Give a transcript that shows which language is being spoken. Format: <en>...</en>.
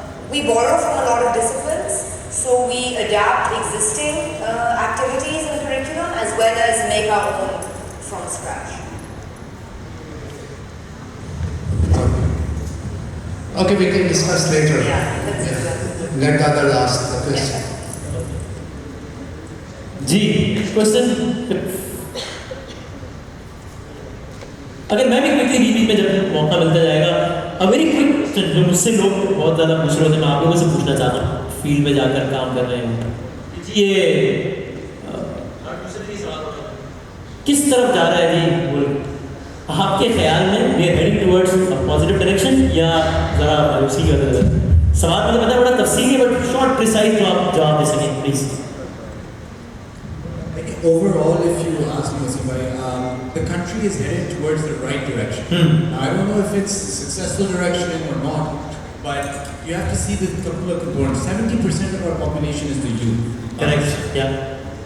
<en>We borrow from a lot of disciplines, so we adapt existing activities in curriculum as well as make our own from scratch. Okay, we can discuss later. Let the other ask the question.</en> <hi>Ji question अगर मैं भी quickly बीच में जब मौका मिलता जाएगा अब</hi> <en>very quick</en> <hi>जो मुझसे लोग बहुत ज़्यादा पूछ रहे होते मैं आप लोगों से पूछना चाहता हूँ फील्ड में जाकर काम कर रहे हैं ये किस तरफ जा रहा है जी मुल्क आपके ख्याल में</hi> <en>we are heading towards a positive direction</en> <hi>या ज़रा मायूसी की वजह से सवाल मुझे पता है बड़ा तफसीली है</hi> <en>but short precise</en> <hi>जवाब दे सकें please</hi> <en>Overall, if you ask me, the country is headed towards the right direction. Now, I don't know if it's a successful direction or not, but you have to see the couple of components. 70% of our population is the youth. Correct. Yeah.</en>